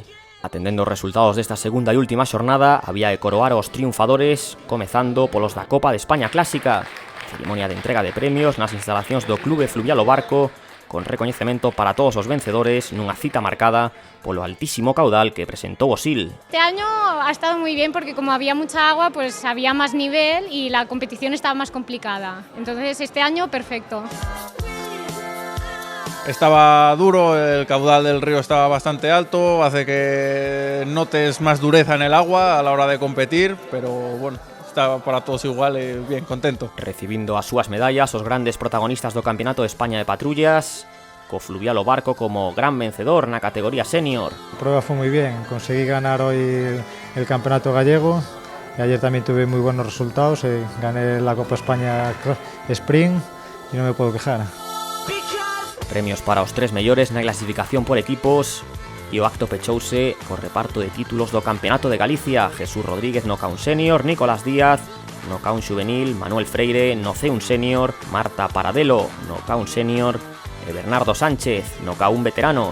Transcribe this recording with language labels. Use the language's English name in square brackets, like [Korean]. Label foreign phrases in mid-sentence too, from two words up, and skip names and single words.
[Galician] Atendendo os resultados desta segunda e última xornada, había que coroar os triunfadores, comezando polos da Copa de España Clásica, cerimonia de entrega de premios nas instalacións do Clube Fluvial O Barco, con recoñecemento para todos os vencedores nunha cita marcada polo altísimo caudal que presentou o Sil. [Spanish] Este año ha estado muy bien porque como había mucha agua, pues había más nivel y la competición estaba más complicada. Entonces este año perfecto. Estaba duro, el caudal del río estaba bastante alto, hace que notes más dureza en el agua a la hora de competir, pero bueno, está para todos igual e bien, contento. [Galician] Recibindo as súas medallas os grandes protagonistas do Campeonato de España de Patrullas, co Fluvial O Barco como gran vencedor na categoría senior. [Spanish] La prueba fue muy bien, conseguí ganar hoy el campeonato gallego y ayer también tuve muy buenos resultados, gané la Copa España Sprint y no me puedo quejar. [Galician] Premios para os tres mellores na clasificación por equipos e o acto pechouse co reparto de títulos do Campeonato de Galicia. Jesús Rodríguez no K1 Senior, Nicolás Díaz no K1 Juvenil, Manuel Freire no C1 Senior, Marta Paradelo no K1 Senior e Bernardo Sánchez no K1 Veteranos.